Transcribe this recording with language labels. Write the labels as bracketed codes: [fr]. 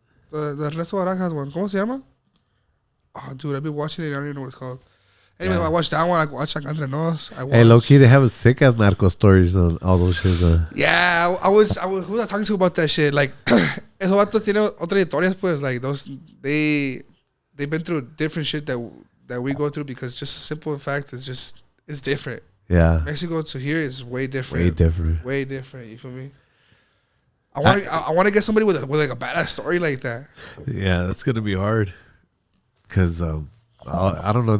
[en] The Ernesto Barajas one. [es] ¿Cómo se llama? [en] Oh, dude, I've been watching it. I don't even know what it's called. Anyway, I watched that one. I watched like Entre Nos. Hey, low key, they have sick ass narco stories on all those shit. Yeah, I was. Who was I talking to about that shit? Like, [es] esos vatos tienen otras historias, pues. [en] Like they've been through different shit that we go through because just a simple fact is it's different. Yeah. Mexico to here is way different. Way different. You feel me? I want to get somebody with like a badass story like that. Yeah, that's gonna be hard. Cause I don't know.